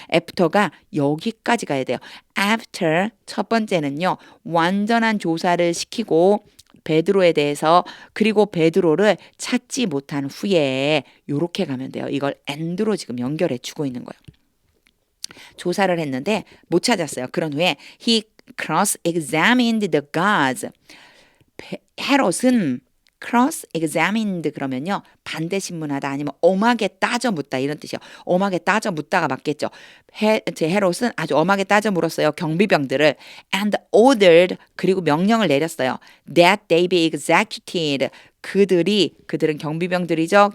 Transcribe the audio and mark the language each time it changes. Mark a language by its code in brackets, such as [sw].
[ko] after가 여기까지 가야 돼요. after 첫 번째는요. 완전한 조사를 시키고 베드로에 대해서 그리고 베드로를 찾지 못한 후에 이렇게 가면 돼요. 이걸 and로 지금 연결해 주고 있는 거예요. 조사를 했는데 못 찾았어요. 그런 후에 [en] he cross-examined the gods. [ko] 헤롯은 cross-examined 그러면요. 반대 신문하다 아니면 엄하게 따져 묻다 이런 뜻이요. 엄하게 따져 묻다가 맞겠죠. 헤롯은 아주 엄하게 따져 물었어요. 경비병들을 [en] and ordered [ko] 그리고 명령을 내렸어요. [en] that they be executed. [ko] 그들은 경비병들이죠.